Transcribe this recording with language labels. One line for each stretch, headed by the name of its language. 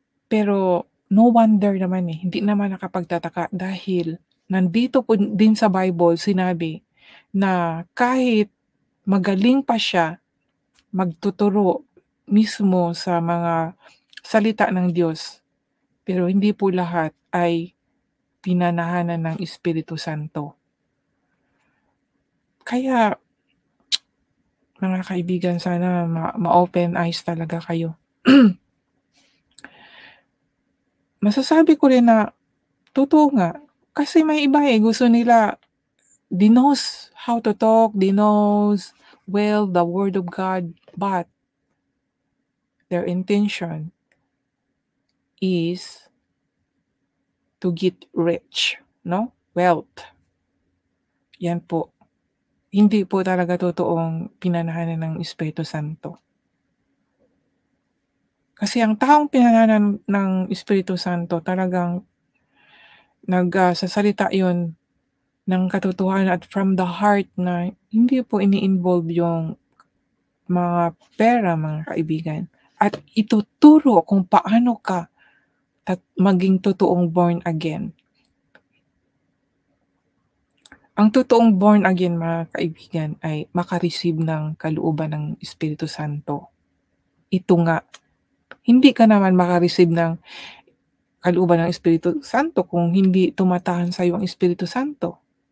Filipino: Pero no wonder naman, hindi naman nakapagtataka dahil nandito po din sa Bible sinabi na kahit magaling pa siya magtuturo mismo sa mga salita ng Diyos, pero hindi po lahat ay pinanahanan ng Espiritu Santo. Kaya mga kaibigan sana ma-open eyes talaga kayo. Masasabi ko rin na totoo nga, kasi may iba, gusto nila
English: they knows how to talk, they knows well the word of God, but their intention is to get rich, no?
Filipino: Wealth. Yan po. Hindi po talaga totoong pinanahanan ng Espiritu Santo. Kasi ang taong pinanahanan ng Espiritu Santo talagang nagsasalita yun ng katotohanan at
English: from the heart
Filipino: na hindi po ini-involve yung mga pera, mga kaibigan. At ituturo kung paano ka maging totoong born again. Ang totoong born again, mga kaibigan, ay maka-receive ng kalooban ng Espiritu Santo. Ito nga, hindi ka naman maka-receive ng kalooban ng Espiritu Santo kung hindi tumatahan sa iyo ang Espiritu Santo.